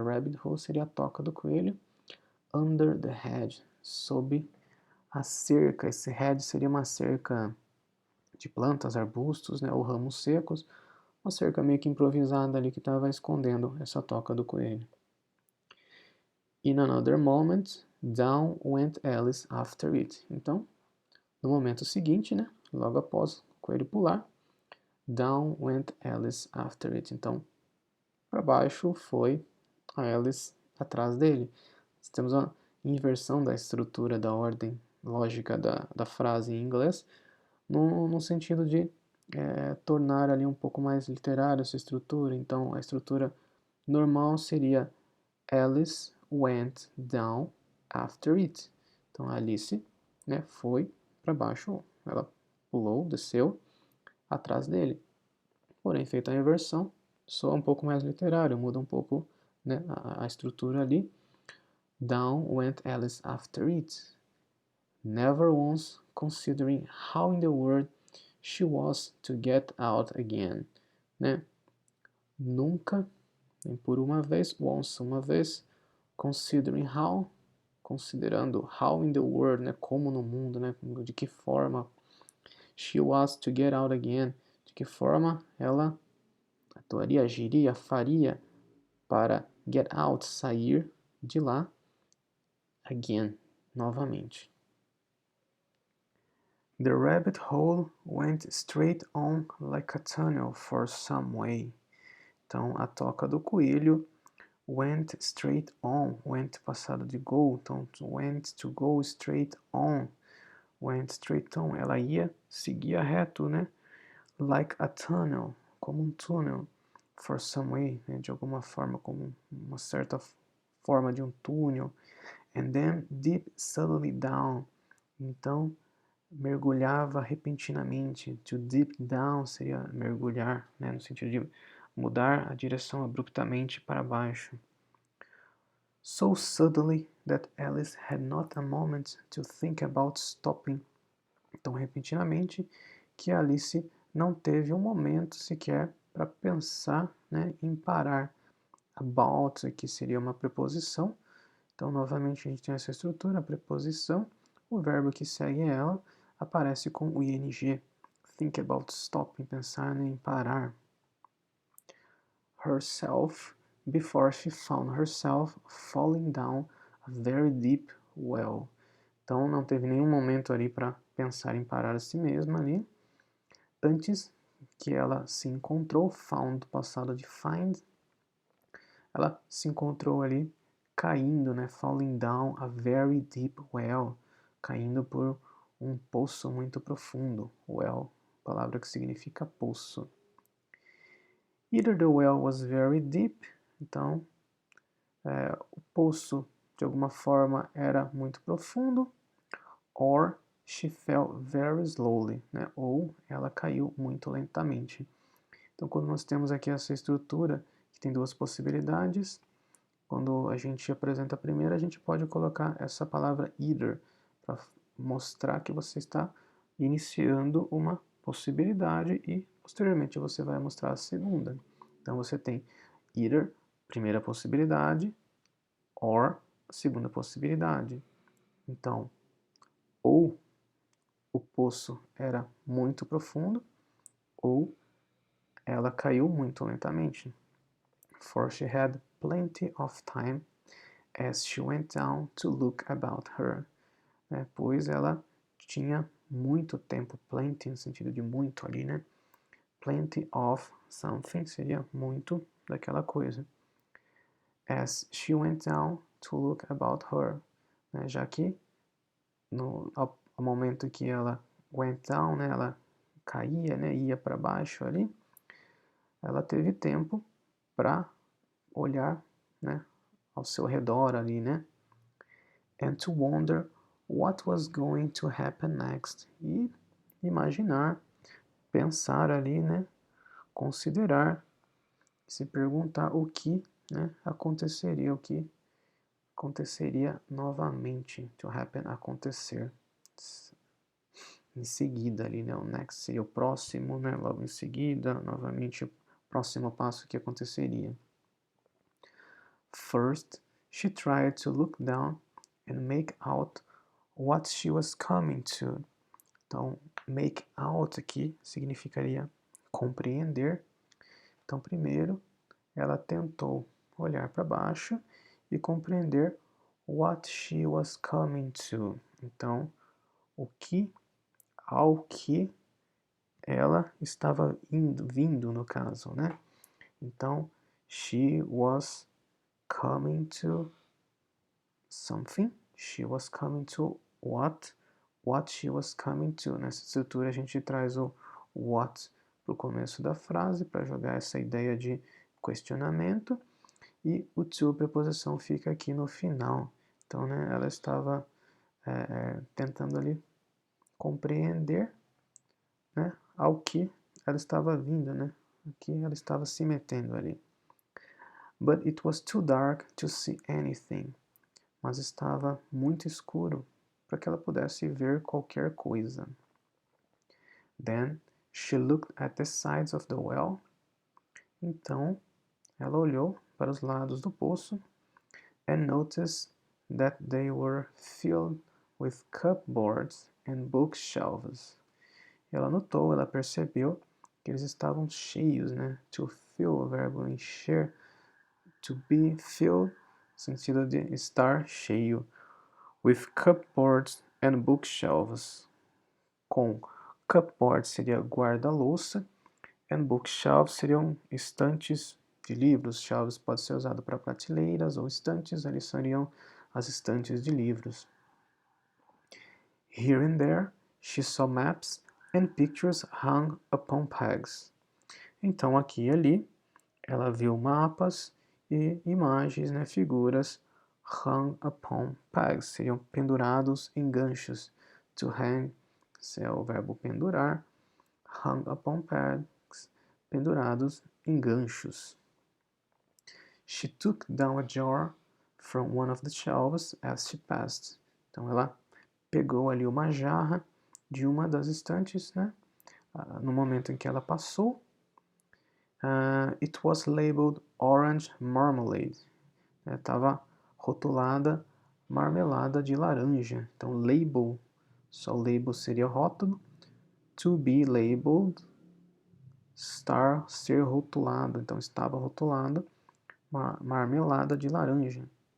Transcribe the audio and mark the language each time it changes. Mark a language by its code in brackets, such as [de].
[en] Rabbit hole [pt] seria a toca do coelho. [en] Under the hedge, [pt] sob a cerca. Esse hedge seria uma cerca de plantas, arbustos, né, ou ramos secos, uma cerca meio que improvisada ali que estava escondendo essa toca do coelho. [en] In another moment, down went Alice after it. [pt] Então, no momento seguinte, né, logo após o coelho pular, [en] down went Alice after it. [pt] Então, para baixo foi a Alice atrás dele. Temos uma inversão da estrutura, da ordem lógica da frase em inglês, no sentido de tornar ali um pouco mais literária essa estrutura. Então, a estrutura normal seria Alice went down after it. Então, a Alice, né, foi para baixo, ela pulou, desceu atrás dele. Porém, feita a inversão, soa um pouco mais literário, muda um pouco, né, a estrutura ali. [en] Down went Alice after it, never once considering how in the world she was to get out again, né? [pt] Nunca, nem por uma vez, once, uma vez, [en] considering how, [pt] considerando how [en] in the world, [pt] né, como no mundo, né, de que forma [en] she was to get out again, [pt] de que forma ela atuaria, agiria, faria para [en] get out, [pt] sair de lá, again, novamente. [en] The rabbit hole went straight on like a tunnel for some way. [pt] Então, a toca do coelho [en] went straight on, [pt] went passado de go, então went to go straight on, went straight on, ela ia, seguia reto, né? [en] Like a tunnel, [pt] como um túnel, [en] for some way, [pt] né? De alguma forma, como uma certa forma de um túnel. [en] And then dip suddenly down. [pt] Então, mergulhava repentinamente. [en] To dip down [pt] seria mergulhar, né, no sentido de mudar a direção abruptamente para baixo. [en] So suddenly that Alice had not a moment to think about stopping. [pt] Tão repentinamente que Alice não teve um momento sequer para pensar, né, em parar. About aqui seria uma preposição. Então, novamente, a gente tem essa estrutura, a preposição. O verbo que segue ela aparece com o ing. [en] Think about stopping, [pt] pensar, né, em parar. [en] Herself, before she found herself falling down a very deep well. [pt] Então, não teve nenhum momento ali para pensar em parar a si mesma ali. Antes que ela se encontrou, found, passado de find, ela se encontrou ali caindo, né? [en] Falling down a very deep well, [pt] caindo por um poço muito profundo. Well, palavra que significa poço. [en] Either the well was very deep, [pt] então o poço de alguma forma era muito profundo, [en] or she fell very slowly, né? [pt] Ou ela caiu muito lentamente. Então, quando nós temos aqui essa estrutura, que tem duas possibilidades, quando a gente apresenta a primeira, a gente pode colocar essa palavra either, para mostrar que você está iniciando uma possibilidade e, posteriormente, você vai mostrar a segunda. Então, você tem either, primeira possibilidade, or, segunda possibilidade. Então, ou o poço era muito profundo, ou ela caiu muito lentamente. [en] For she had plenty of time as she went down to look about her. [pt] Pois ela tinha muito tempo, plenty no sentido de muito ali, né? [en] Plenty of something [pt] seria muito daquela coisa. [en] As she went down to look about her. [pt] Já que ao momento que ela [en] went down, [pt] né, ela caía, né, ia para baixo ali, ela teve tempo para olhar, né, ao seu redor ali, né? [en] And to wonder what was going to happen next. [pt] E imaginar, pensar ali, né? Considerar, se perguntar o que, né, aconteceria, o que aconteceria novamente. To happen, acontecer. Em seguida ali, né? O next seria o próximo, né? Logo em seguida, novamente, o próximo passo que aconteceria. [en] First, she tried to look down and make out what she was coming to. [pt] Então, make out aqui significaria compreender. Então, primeiro, ela tentou olhar para baixo e compreender [en] what she was coming to. [pt] Então, ao que ela estava vindo no caso, né? [en] Então, she was coming to something. She was coming to what she was coming to. [pt] Nessa estrutura a gente traz o what para o começo da frase para jogar essa ideia de questionamento e o to, preposição, fica aqui no final. Então, né, ela estava tentando ali compreender, né, ao que ela estava vindo, né, o que ela estava se metendo ali. [en] But it was too dark to see anything. [pt] Mas estava muito escuro para que ela pudesse ver qualquer coisa. [en] Then she looked at the sides of the well. [pt] Então, ela olhou para os lados do poço [en] and noticed that they were filled with cupboards and bookshelves. [pt] Ela notou, ela percebeu que eles estavam cheios, né? [en] To fill, [pt] o verbo encher. [en] To be filled, [pt] sentido de estar cheio. [en] With cupboards and bookshelves. [pt] Com cupboard seria guarda-louça [en] and bookshelves [pt] seriam estantes de livros. Shelves pode ser usado para prateleiras ou estantes, ali seriam as estantes de livros. [en] Here and there, she saw maps and pictures hung upon pegs. [pt] Então aqui e ali, ela viu mapas e imagens, né, figuras [en] hung upon pegs, [pt] seriam pendurados em ganchos. [en] To hang [pt] é o verbo pendurar, [en] hung upon pegs, [pt] pendurados em ganchos. [en] She took down a jar from one of the shelves as she passed. [pt] Então ela pegou ali uma jarra de uma das estantes, né? No momento em que ela passou. [en] It was labeled orange marmalade. [pt] Estava rotulada marmelada de laranja. Então, label, só label seria rótulo. [en] To be labeled, [pt] estar, ser rotulado. Então, estava rotulado marmelada de laranja.